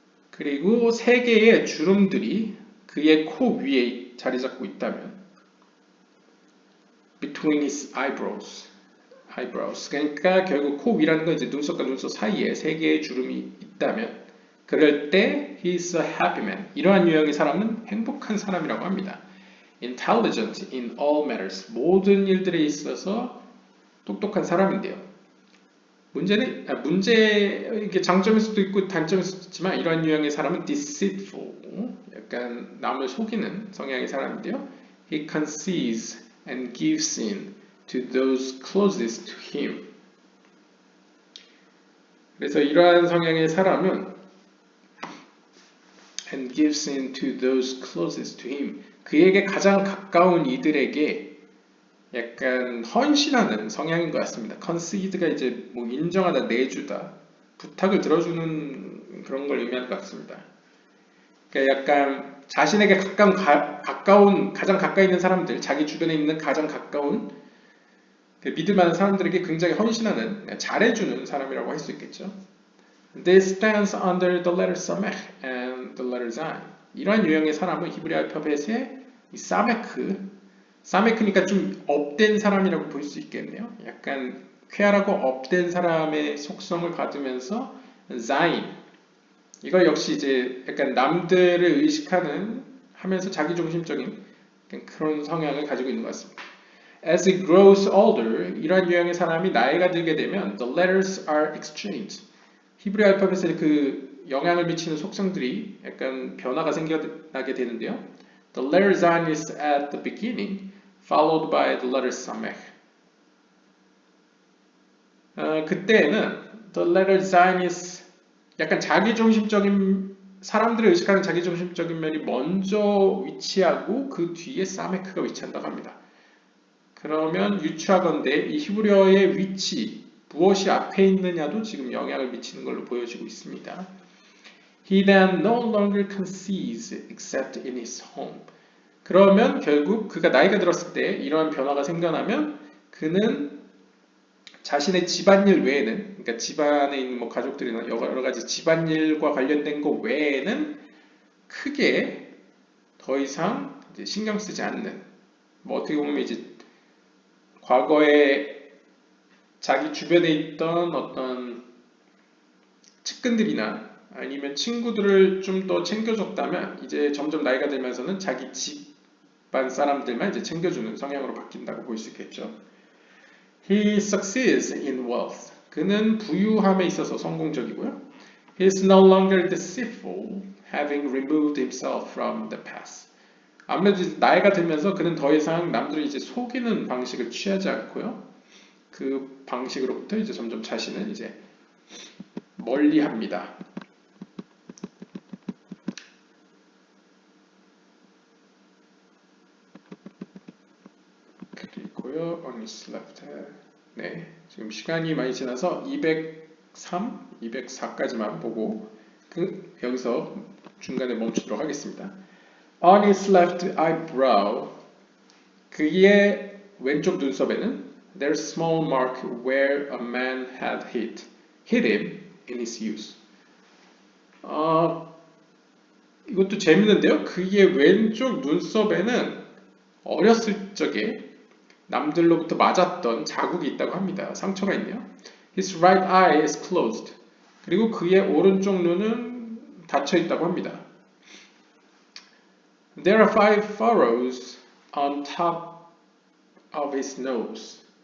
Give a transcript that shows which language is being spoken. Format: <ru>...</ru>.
<ko>그리고 세 개의 주름들이 그의 코 위에 자리 잡고 있다면,</ko> <en>between his eyebrows,</en> <ko>그러니까 결국 코 위라는 건 이제 눈썹과 눈썹 사이에 세 개의 주름이 있다면, 그럴 때</ko> <en>he's a happy man.</en> <ko>이러한 유형의 사람은 행복한 사람이라고 합니다.</ko> <en>intelligent in all matters.</en> <ko>모든 일들에 있어서 똑똑한 사람인데요. 이게 장점일 수도 있고 단점일 수도 있지만, 이러한 유형의 사람은 deceitful, 약간 남을 속이는 성향의 사람인데요.</ko> <en>He conceals and gives in to those closest to him.</en> <ko>그래서 이러한 성향의 사람은</ko> <en>and gives in to those closest to him.</en> <ko>그에게 가장 가까운 이들에게 약간 헌신하는 성향인 것 같습니다. concede가 이제 뭐 인정하다, 내주다, 부탁을 들어주는 그런 걸 의미하는 것 같습니다. 그러니까 약간 자신에게 가장 가까이 있는 사람들, 자기 주변에 있는 가장 가까운 믿을 만한 사람들에게 굉장히 헌신하는, 잘해주는 사람이라고 할 수 있겠죠.</ko> <en>This stands under the letter samech and the letter zain.</en> <ko>이러한 유형의 사람은 히브리 알파벳의 이 사메크니까 좀 업된 사람이라고 볼 수 있겠네요. 약간 쾌활하고 업된 사람의 속성을 받으면서 zain, 이거 역시 이제 약간 남들을 의식하는 하면서 자기중심적인 그런 성향을 가지고 있는 것 같습니다.</ko> <en>As he grows older,</en> <ko>이러한 유형의 사람이 나이가 들게 되면</ko> <en>the letters are exchanged.</en> <ko>히브리 알파벳에 그 영향을 미치는 속성들이 약간 변화가 생겨나게 되는데요.</ko> <en>The letter zayin is at the beginning, followed by the letter samech.</en> <ko>그때는</ko> <en>the letter zayin is</en> <ko>약간 자기중심적인, 사람들을 의식하는 자기중심적인 면이 먼저 위치하고 그 뒤에 사메크가 위치한다고 합니다. 그러면 유추하건대 이 히브리어의 위치, 무엇이 앞에 있느냐도 지금 영향을 미치는 걸로 보여지고 있습니다.</ko> <en>He then no longer conceals except in his home.</en> <ko>그러면 결국 그가 나이가 들었을 때 이러한 변화가 생겨나면 그는 자신의 집안일 외에는, 그러니까 집안에 있는 뭐 가족들이나 여러 가지 집안일과 관련된 것 외에는 크게 더 이상 이제 신경 쓰지 않는, 뭐 어떻게 보면 이제 과거에 자기 주변에 있던 어떤 측근들이나 아니면 친구들을 좀 더 챙겨줬다면 이제 점점 나이가 들면서는 자기 집안 사람들만 이제 챙겨주는 성향으로 바뀐다고 볼 수 있겠죠.</ko> <en>He succeeds in wealth.</en> <ko>그는 부유함에 있어서 성공적이고요. He is no longer deceitful, having removed himself from the past. 아무래도 나이가 들면서 그는 더 이상 남들을 이제 속이는 방식을 취하지 않고요. 그 방식으로부터 이제 점점 자신을 이제 멀리합니다. 그리고요,</ko> <en>on his left hand.</en> <ko>네, 지금 시간이 많이 지나서 203, 204까지만 보고 여기서 중간에 멈추도록 하겠습니다.</ko> <en>On his left eyebrow,</en> <ko>그의 왼쪽 눈썹에는</ko> <en>there's a small mark where a man had hit him in his youth.</en> <ko>이것도 재밌는데요. 그의 왼쪽 눈썹에는 어렸을 적에 남들로부터 맞았던 자국이 있다고 합니다. 상처가 있네요.</ko> <en>His right eye is closed.</en> <ko>그리고 그의 오른쪽 눈은 닫혀 있다고 합니다.</ko> <en>There are 5 furrows on top of his nose.</en>